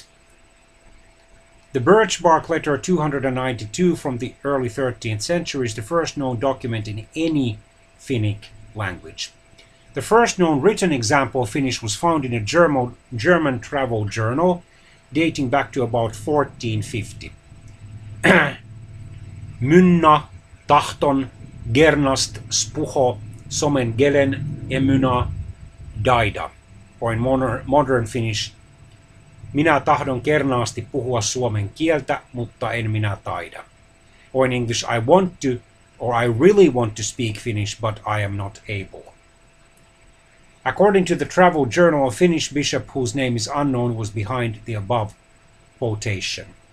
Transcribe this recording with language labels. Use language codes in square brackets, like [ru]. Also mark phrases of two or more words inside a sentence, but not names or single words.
[en] The birch bark letter 292 from the early 13th century is the first known document in any Finnic language. The first known written example of Finnish was found in a German travel journal dating back to about 1450. [fi] Mynna tahton gernast spuho somen gelen emyna daida. [en] Or in modern Finnish, [fi] minä tahdon kernaasti puhua suomen kieltä, mutta en minä taida. [en] Or in English, I want to, or I really want to speak Finnish, but I am not able. According to the travel journal, a Finnish bishop whose name is unknown was behind the above quotation.